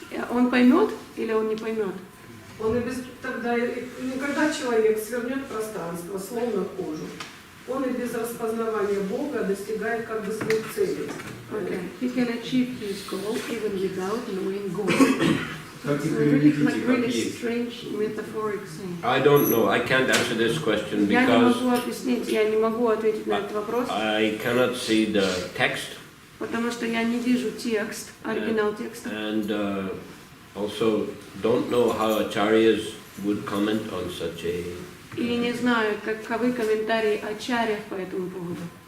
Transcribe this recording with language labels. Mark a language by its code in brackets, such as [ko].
[ru] Он поймет или он не поймет? Он и без тогда, когда человек свернет пространство словно кожу, он и без распознавания Бога достигает как бы своих целей. [en] Okay. He can achieve his goal even without knowing God. Really strange metaphoric thing. I don't know. I can't answer this question [ru] Я не [en] because [ru] могу объяснить, я не могу ответить на этот вопрос, [en] I cannot see the text. [ru] потому что я не вижу текст, оригинал текста. [en] And also don't know how acharyas would comment on such a [ru] И не знают, каковы комментарии ачарьев по этому поводу.